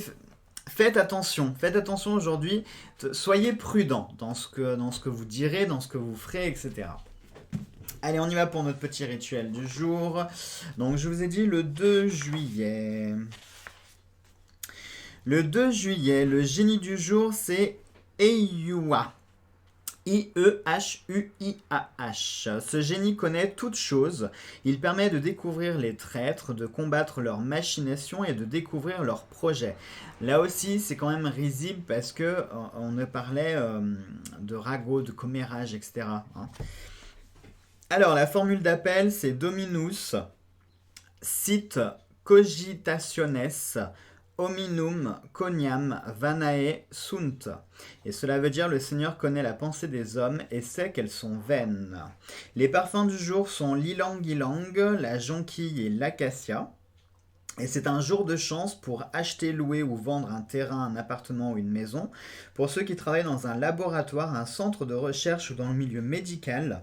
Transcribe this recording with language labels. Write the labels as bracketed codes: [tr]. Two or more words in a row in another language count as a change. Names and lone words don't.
[fr] Faites attention aujourd'hui, soyez prudent dans ce que vous direz, dans ce que vous ferez, etc. Allez, on y va pour notre petit rituel du jour. Donc, je vous ai dit le 2 juillet. Le 2 juillet, le génie du jour, c'est Ehuah. I-E-H-U-I-A-H. Ce génie connaît toutes choses. Il permet de découvrir les traîtres, de combattre leurs machinations et de découvrir leurs projets. Là aussi, c'est quand même risible parce que on ne parlait de ragots, de commérages, etc. Alors, la formule d'appel, c'est [la] Dominus sit cogitationes hominum coniam vanae sunt. [fr] Et cela veut dire le Seigneur connaît la pensée des hommes et sait qu'elles sont vaines. Les parfums du jour sont l'ilang-ilang, la jonquille et l'acacia. Et c'est un jour de chance pour acheter, louer ou vendre un terrain, un appartement ou une maison. Pour ceux qui travaillent dans un laboratoire, un centre de recherche ou dans le milieu médical.